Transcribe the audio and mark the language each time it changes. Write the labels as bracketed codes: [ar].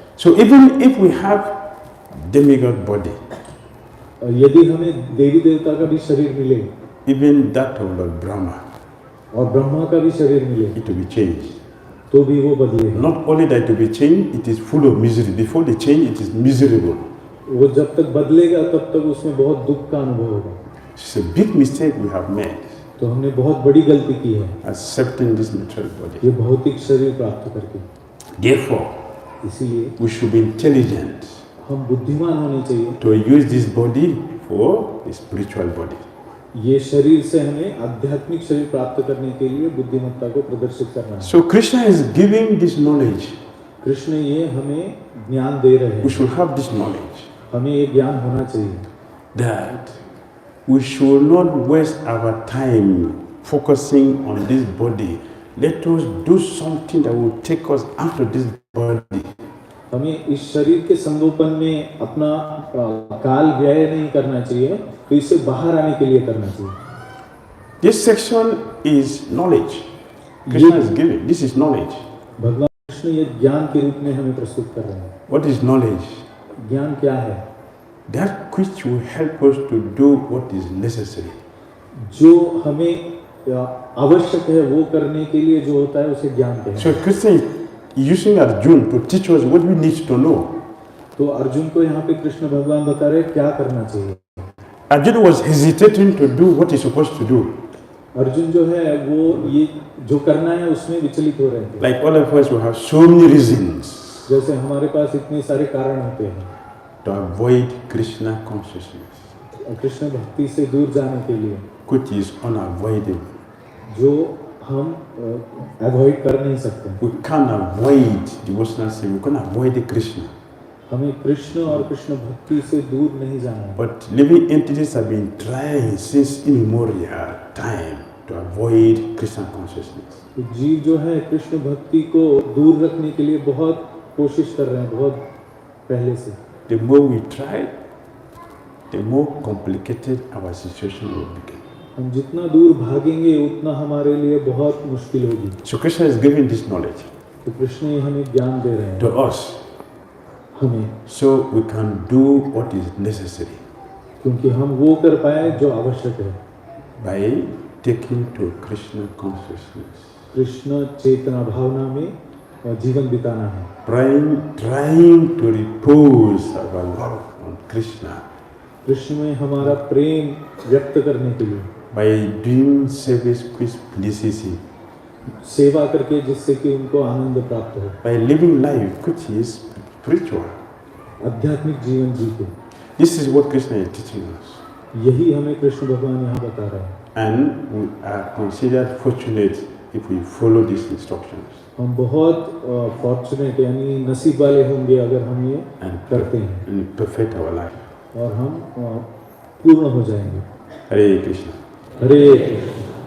[en] So even if we have demigod body, [hi] यदि हमें देवी देवता का भी शरीर मिले, [en] even that of Lord Brahma, [hi] और ब्रह्मा का भी शरीर मिले, [en] it will be changed. [hi] तो भी वो बदलेगा। [en] Not only that it will be changed, it is full of misery. Before the change, it is miserable. [hi] वो जब तक बदलेगा तब तक उसमें बहुत दुख का अनुभव होगा। [en] It's a big mistake we have made, [hi] तो हमने बहुत बड़ी गलती की है [en] accepting this material body. [hi] ये भौतिक शरीर प्राप्त करके। [en] Therefore, [hi] इसीलिए [en] we should be intelligent [hi] हम बुद्धिमान होने चाहिए। [en] to use this body for the spiritual body. [hi] ये शरीर से हमें आध्यात्मिक शरीर प्राप्त करने के लिए बुद्धिमत्ता को प्रदर्शित करना है। [en] So Krishna is giving this knowledge. [hi] Krishna ये हमें ज्ञान दे रहे [en] We [hi] हैं। [en] should have this knowledge [hi] हमें ये ज्ञान होना चाहिए [en] that we should not waste our time focusing on this body. Let us do something that will take us out of this body. [hi] हमें इस शरीर के संगोपन में अपना काल व्यय नहीं करना चाहिए, तो इसे बाहर आने के लिए करना चाहिए। [en] This section is knowledge. Krishna is giving. This is knowledge. [hi] भगवान कृष्ण ये ज्ञान के रूप में हमें प्रस्तुत कर रहे हैं। [en] What is knowledge? [hi] ज्ञान क्या है? [en] That which will help us to do what is necessary. [hi] जो हमें आवश्यक है वो करने के लिए जो होता है उसे ज्ञान कहते हैं। [en] So Krishna is using Arjun to teach us what we need to know. [hi] तो अर्जुन को यहाँ पे कृष्ण भगवान बता रहे हैं क्या करना चाहिए। [en] Arjun was hesitating to do what he's supposed to do. [hi] Arjun जो है वो ये जो करना है उसमें विचलित हो रहे थे। [en] Like all of us, we have so many reasons [hi] जैसे हमारे पास इतने सारे कारण होते हैं [en] to avoid Krishna consciousness, [hi] Krishna भक्ति से दूर जाने के लिए, [en] which is unavoidable. [hi] जो हम अवॉइड कर नहीं सकते। [en] We can't avoid devotional sin. We can't avoid Krishna. [hi] हमें कृष्ण और कृष्ण भक्ति से दूर नहीं जाना है। [en] But living entities have been trying since immemorial time to avoid Krishna consciousness. [hi] तो जीव जो है कृष्ण भक्ति को दूर रखने के लिए बहुत कोशिश कर रहे हैं, बहुत पहले से। [en] The more we try, the more complicated our situation will become. [hi] हम जितना दूर भागेंगे उतना हमारे लिए बहुत मुश्किल होगी। [en] So Krishna is giving this knowledge [hi] तो कृष्ण ये हमें ज्ञान दे रहे हैं [en] to us, [hi] हमें, [en] so we can do what is necessary [hi] क्योंकि हम वो कर पाए जो आवश्यक है [en] by taking to Krishna consciousness, [hi] Krishna चेतना भावना में जीवन बिताना है, [en] trying to repose our love on Krishna [hi] Krishna में हमारा प्रेम व्यक्त करने के लिए, [en] by doing service which pleases Him, [hi] सेवा करके जिससे कि उनको आनंद प्राप्त हो, [en] by living life which is spiritual. [hi] आध्यात्मिक जीवन जीते। [en] This is what Krishna is teaching us. [hi] यही हमें कृष्ण भगवान यहाँ बता रहे हैं। [en] And we are considered fortunate if we follow these instructions. [hi] हम बहुत फॉर्चुनेट यानी नसीब वाले होंगे अगर हम ये करते हैं। [en] And perfect our life. [hi] और हम पूर्ण हो जाएंगे। [en] Hare Krishna. [hi] हरे कृष्ण।